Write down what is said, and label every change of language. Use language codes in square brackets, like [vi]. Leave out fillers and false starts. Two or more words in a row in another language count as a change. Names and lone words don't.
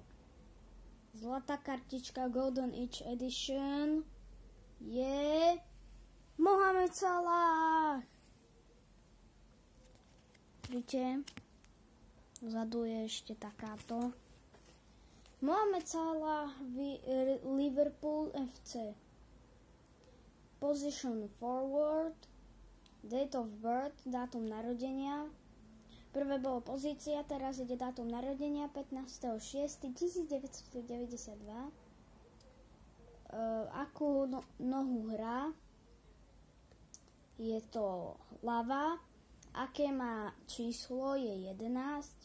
[sk] Zlatá kartička Golden Edge Edition je Mohamed Salah. Vidíte, vzadu je ešte takáto. Mohamed Salah Liverpool FC. [en] Position forward. Date of birth, [sk] dátum narodenia. Prvé bolo pozícia, teraz ide dátum narodenia 15.6.1992. Akú nohu hrá? Je to ľava. Aké má číslo? Je 11.